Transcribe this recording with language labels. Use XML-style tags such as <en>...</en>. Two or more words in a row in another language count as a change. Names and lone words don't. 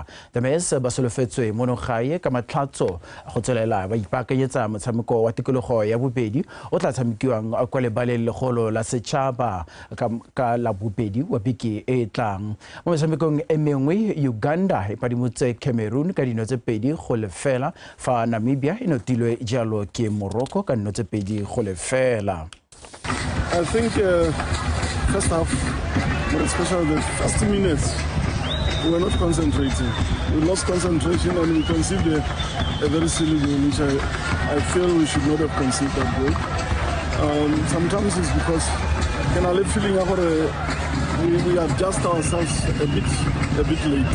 <tn>The Mess ba solofetswe monogae ka go tswelela ba ipaakanyetsa motshameko wa tikologo ya bobedi o tla tshamekiwang kwa lebaleng legolo la setšhaba ka la bobedi wa beke e tlang. Mo metshamekong e mengwe, Uganda e padimotse Cameroon ka dino tse pedi go lefela fa Namibia e notilwe jalo ke Morocco ka dino tse pedi go lefela.</tn> <en>I think first half, but especially the first minutes, we were not concentrating. We lost concentration and we conceived a very silly goal, which I feel we should not have conceived that goal. Sometimes it's because in our feeling we adjust ourselves a bit late.</en>